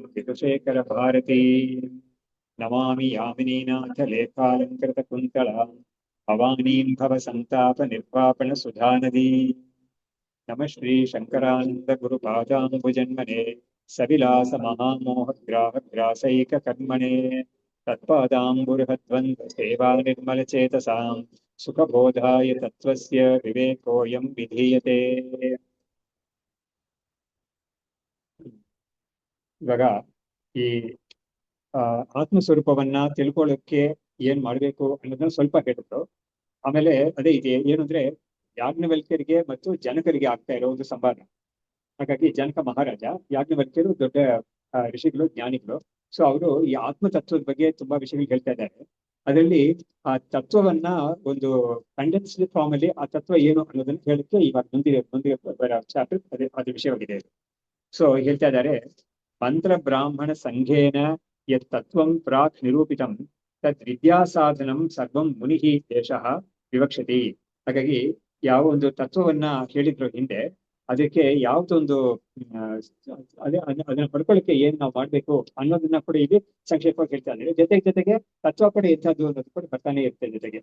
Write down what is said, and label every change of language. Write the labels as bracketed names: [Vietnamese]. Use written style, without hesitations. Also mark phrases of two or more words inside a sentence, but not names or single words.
[Sanskrit] विदुशेखरभारती नमामि यामिनीनाथ लेखालङ्कृतकुन्तलाम् भवानीं भवसन्ताप निर्वापण सुधानदी नमः श्री शंकरानंद गुरुपादाम्बुजन्मने सविलास महामोहग्राहग्रासैक कर्मणे तत्पादाम्बुर्हद्वन्द्व सेवा निर्मल चेतसां सुखबोधाय तत्त्वस्य विवेकोऽयं विधीयते। [Kannada] ಇವಾಗ ಈ ಆತ್ಮಸ್ವರೂಪವನ್ನ ತಿಳ್ಕೊಳ್ಳೋಕೆ ಏನ್ ಮಾಡ್ಬೇಕು ಅನ್ನೋದನ್ನ ಸ್ವಲ್ಪ ಹೇಳಿದ್ರು. ಆಮೇಲೆ ಅದೇ ಇದೆ ಏನು ಅಂದ್ರೆ ಯಾಜ್ಞವಲ್ಕ್ಯರಿಗೆ ಮತ್ತು ಜನಕರಿಗೆ ಆಗ್ತಾ ಇರೋ ಒಂದು ಸಂವಾದ. ಹಾಗಾಗಿ ಜನಕ ಮಹಾರಾಜ, ಯಾಜ್ಞವಲ್ಕ್ಯರು ದೊಡ್ಡ ಋಷಿಗಳು, ಜ್ಞಾನಿಗಳು. ಸೊ ಅವರು ಈ ಆತ್ಮ ತತ್ವದ ಬಗ್ಗೆ ತುಂಬಾ ವಿಷಯಗಳು ಹೇಳ್ತಾ ಇದ್ದಾರೆ. ಅದರಲ್ಲಿ ಆ ತತ್ವವನ್ನ ಒಂದು [English] condensed form [Kannada] ಅಲ್ಲಿ ಆ ತತ್ವ ಏನು ಅನ್ನೋದನ್ನ ಹೇಳಕ್ಕೆ ಇವಾಗ ಮುಂದಿನ ಚಾಪ್ಟರ್ ಅದೇ ವಿಷಯವಾಗಿದೆ. ಸೊ ಹೇಳ್ತಾ ಇದ್ದಾರೆ, [Sanskrit] ಮಂತ್ರ ಬ್ರಾಹ್ಮಣ ಸಂಘೇನ ಯತ್ ತತ್ವಂ ಪ್ರಾಕ್ ನಿರೂಪಿತಂ ತದ್ ವಿದ್ಯಾಸಾಧನಂ ಸರ್ವಂ ಮುನಿಃ ದೇಶಃ ವಿವಕ್ಷತಿ. [Kannada] ಹಾಗಾಗಿ ಯಾವ ಒಂದು ತತ್ವವನ್ನ ಹೇಳಿದ್ರು ಹಿಂದೆ, ಅದಕ್ಕೆ ಯಾವ್ದೊಂದು ಅದನ್ನ ಪಡ್ಕೊಳ್ಳಿಕ್ಕೆ ಏನ್ ನಾವು ಮಾಡ್ಬೇಕು ಅನ್ನೋದನ್ನ ಕೂಡ ಇಲ್ಲಿ ಸಂಕ್ಷೇಪವಾಗಿ ಹೇಳ್ತಾ ಇದ್ದಾರೆ. ಜೊತೆಗೆ ತತ್ವ ಕೂಡ ಎಂಥದ್ದು ಅನ್ನೋದು ಕೂಡ ಬರ್ತಾನೆ ಇರುತ್ತೆ ಜೊತೆಗೆ.